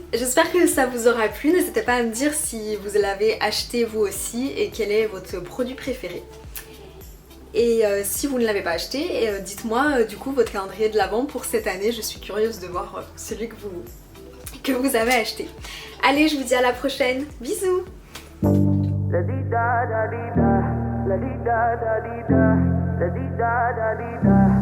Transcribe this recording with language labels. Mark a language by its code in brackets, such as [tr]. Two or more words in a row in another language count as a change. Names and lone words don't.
[fr] J'espère que ça vous aura plu, n'hésitez pas à me dire si vous l'avez acheté vous aussi et quel est votre produit préféré. Et si vous ne l'avez pas acheté, dites-moi du coup votre calendrier de l'Avent pour cette année, je suis curieuse de voir celui que vous avez acheté. Allez, je vous dis à la prochaine, bisous! La di da da di da, la di da da di da, la di da da di da.